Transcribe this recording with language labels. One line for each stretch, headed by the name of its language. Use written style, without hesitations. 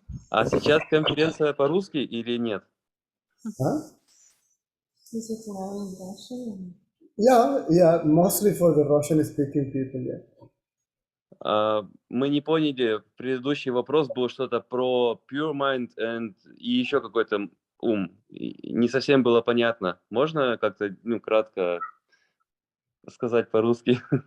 Russian: А сейчас конференция по-русски или нет? Huh?
English: Yeah, mostly for the Russian-speaking people, yeah.
Russian: Мы не поняли, предыдущий вопрос был что-то про
English: pure mind
Russian: и еще какой-то ум. И не совсем было понятно. Можно как-то кратко сказать по-русски?